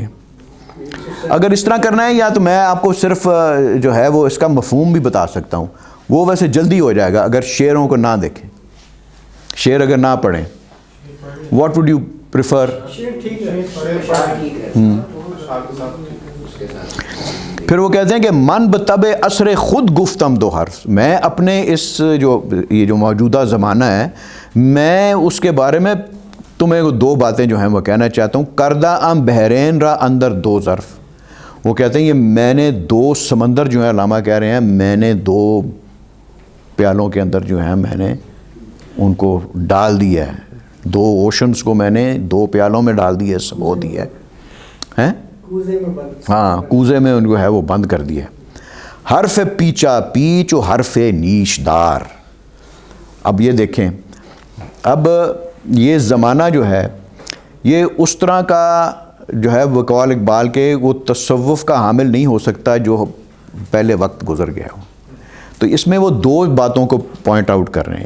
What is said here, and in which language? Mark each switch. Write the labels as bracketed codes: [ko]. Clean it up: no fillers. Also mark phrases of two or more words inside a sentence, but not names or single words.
[ur] اگر اس طرح کرنا ہے یا تو میں آپ کو صرف جو ہے وہ اس کا مفہوم بھی بتا سکتا ہوں، وہ ویسے جلدی ہو جائے گا اگر شعروں کو نہ دیکھیں، شعر اگر نہ پڑھیں۔ [en] What would you prefer? [ur] پھر وہ کہتے ہیں کہ [fa] من بطب اثر خود گفتم دو حرف، [ur] میں اپنے اس یہ جو موجودہ زمانہ ہے میں اس کے بارے میں تمہیں 2 باتیں جو ہیں وہ کہنا چاہتا ہوں۔ [fa] کردہ ام بحرین را اندر 2 ظرف، [ur] وہ کہتے ہیں یہ میں نے 2 سمندر جو ہیں، علامہ کہہ رہے ہیں میں نے 2 پیالوں کے اندر جو ہیں میں نے ان کو ڈال دیا ہے، 2 اوشنز کو میں نے 2 پیالوں میں ڈال دیا ہے، سبو دیا ہے، ہاں کوزے میں ان کو ہے وہ بند کر دیا۔ [fa] حرف پیچا پیچ و حرف نیش دار۔ [ur] اب یہ دیکھیں، اب یہ زمانہ جو ہے یہ اس طرح کا جو ہے وقال اقبال کے وہ تصوف کا حامل نہیں ہو سکتا جو پہلے وقت گزر گیا ہو. تو اس میں وہ دو باتوں کو [en] point out [ur] کر رہے ہیں.